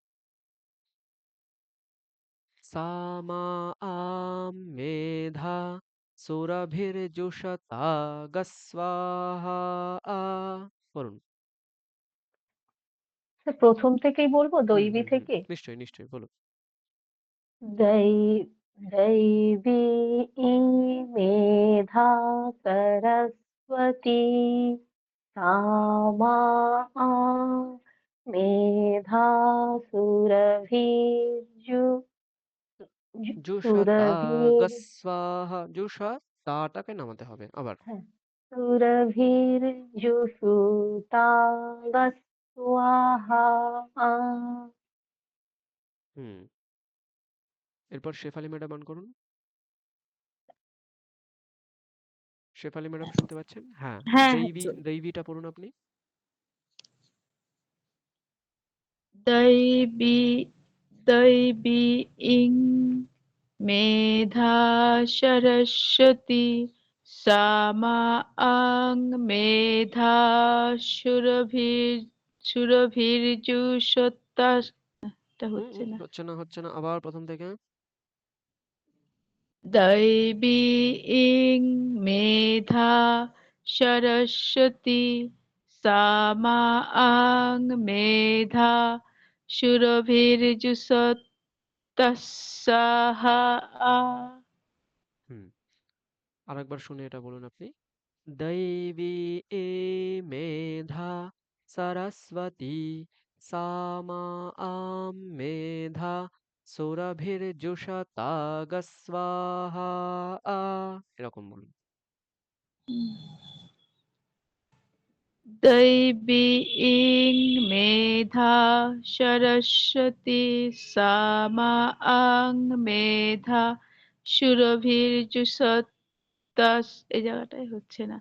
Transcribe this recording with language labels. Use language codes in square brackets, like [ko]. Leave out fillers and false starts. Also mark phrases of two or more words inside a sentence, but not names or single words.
[sa] সামা আম মেধা সুরভির্জুষতা গস্বাহা আ, বলুন। [bn] স্যার, প্রথম থেকেই বলবো, দৈবী থেকে। নিশ্চয়ই নিশ্চয়ই বলুন। [sa] दै दैवी मेधा सरस्वती सामा मेधा सुरभिर्जु জুষতা सुरभिर् [bn] গস্বাহা, জুষা তাটাকে নামাতে হবে আবার। [sa] सुरभिर्जुषुता स्वाहा। [bn] হুম এরপর শেফালি ম্যাডাম অন করুন। শেফালি ম্যাডাম শুনতে পাচ্ছেন? হ্যাঁ, হ্যাঁ দৈবী, দৈবীটা পড়ুন আপনি। [sa] दैवी दैवी इं मेधा सरस्वती सामा आं मेधा সুরভির্যুষতা, [bn] এটা হচ্ছে না। হচ্ছে না, হচ্ছে না, আবার প্রথম থেকে। [sa] दैवी ইং মেধা সরস্বতী সামা আং মেধা সুরভির্যুষতাস্সাহা আ। [bn] হুম আরেকবার শুনে এটা বলুন আপনি। [sa] दैवी मेधा सरस्वती सामा आं मेधा सुरभिर्जुषता गस्वाहा आ, [bn] এরকম বলুন। [sa] दैवी ইং মেধা সরস্বতী সামা আং মেধা সুরভির্যুষতাস, [bn] এই জায়গাটায় হচ্ছে না।